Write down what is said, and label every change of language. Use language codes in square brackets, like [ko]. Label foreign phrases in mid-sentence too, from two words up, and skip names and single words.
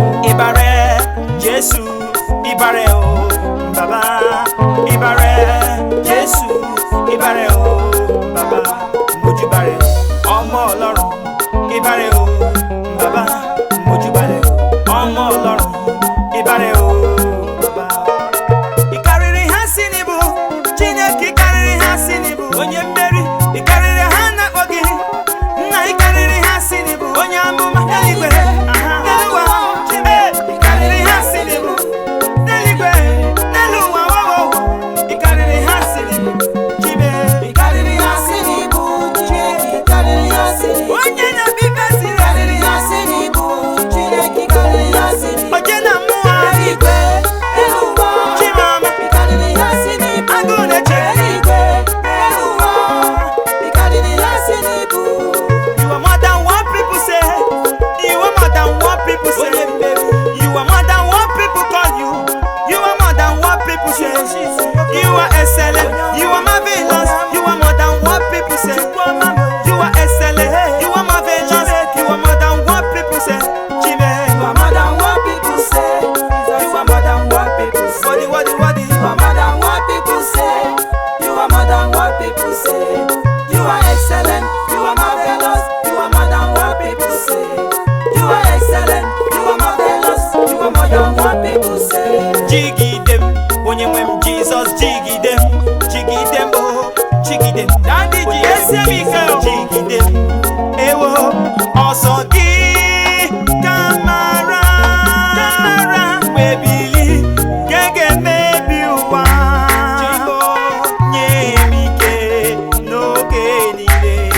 [yo] Ìbà rẹ̀, Jésù. Ìbà rẹ o, Bàbá. Ìbà rẹ, Jésù. Ìbà rẹ o, Bàbá. Mojúbà rẹ, Ọmọ Ọlọ́run. Ìbà rẹ o, Bàbá. Mojúbà rẹ, Ọmọ Ọlọ́run. Ìbà rẹ o, Bàbá. [ig] Ị karịrị ha si n'ibu, Chineke, ị karịrị ha si n'ibu. Onye mmeri, ị karịrị ha na-akpọ gị. Nna, ị karịrị ha, si na ị bụ onye amụma. Eluigwe, aha. N'elu ụwa, Chineke, ị karịrị ha, si na ị bụ. N'eluigwe, n'elu ụwa, wo, wo, wo. Ị karịrị ha, si na ị bụ. Chineke, ị karịrị ha, si na ị bụ. Chineke, ị karịrị ha, si na ị bụ. Onye na-akpọ ikpe ziri ezi. Ị karịrị ha, si na ị bụ. Chineke, ị karịrị ha, si na Oje na mmụọ. Eluigwe, elu ụwa. Chimama. Ị karịrị ihe si n'ibu. Agụ na-eche. Eluigwe, elu ụwa. Ị karịrị ihe si n'ibu. [en] You are more than what people say. You are more than what people say. You are more than what people call you. You are more than what people say. You are excellent. You are marvelous. You are more than what people say. You are excellent. You are marvelous. You are more than what people say. [ig] Chime. [en] You are more than what people say. You are more than what people say. What the, what the, what the? You are more than what people say. You are more than what people say. You are excellent. You are marvelous. You are more than what people say. You are excellent. You are marvelous. You are more than what people say. Jiggy them. [ig] Onye nwe m, Jesus, jiggy. Jigide m, jigide m, oh, jigide m. Daddy ji esi m ike, oh. Jigide m, ewo, ọsọ gị ka mara, ka mara. Wee bili, ka ị ga-emebi ụwa. Jigbo, nye m ike n'oge niile.